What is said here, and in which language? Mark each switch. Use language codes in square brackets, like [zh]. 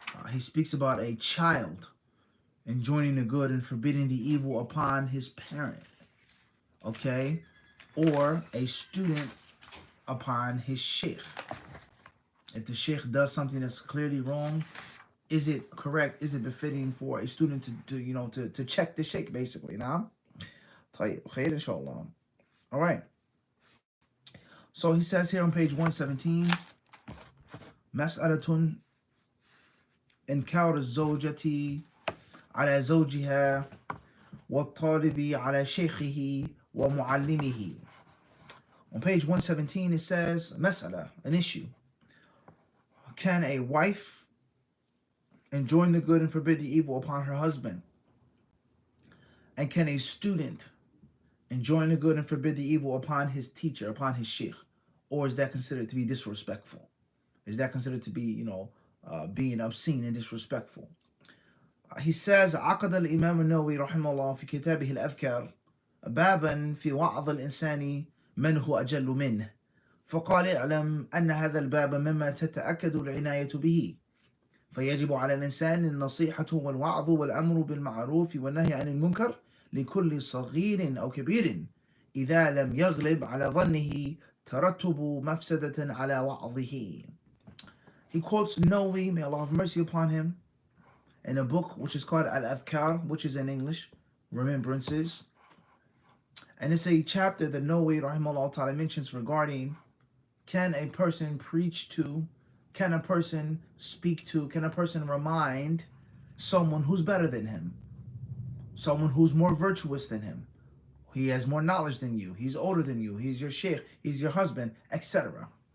[en] He speaks about a child enjoining the good and forbidding the evil upon his parent, okay? Or a student upon his sheikh. If the sheikh does something that's clearly wrong, is it correct? Is it befitting for a student to check the sheikh, basically? Now, khair inshallah. All right. So he says here on page 117, [ar] مسألة إنكار الزوجة على زوجها والطالب على شيخه ومعلمه. [en] On page 117 it says, مسألة, an issue. Can a wife enjoin the good and forbid the evil upon her husband? And can a student enjoin the good and forbid the evil upon his teacher, upon his sheikh? Or is that considered to be disrespectful? Is that considered to be, being obscene and disrespectful? [ar] He says, عقد الإمام النووي رحمه الله في كتابه الأذكار بابا في وعظ الإنسان من هو أجل منه، فقال اعلم أن هذا الباب مما تتأكد العناية به، فيجب على الإنسان النصيحة والوعظ والأمر بالمعروف والنهي عن المنكر لكل صغير أو كبير إذا لم يغلب على ظنه ترتب مفسدة على وعظه. [en] He quotes Nawawi, may Allah have mercy upon him, in a book which is called Al-Afkar, which is in English, Remembrances. And it's a chapter that Nawawi rahimahullah ta'ala mentions regarding, can a person preach to, can a person speak to, can a person remind someone who's better than him, someone who's more virtuous than him, he has more knowledge than you, he's older than you, he's your sheikh, he's your husband, etc.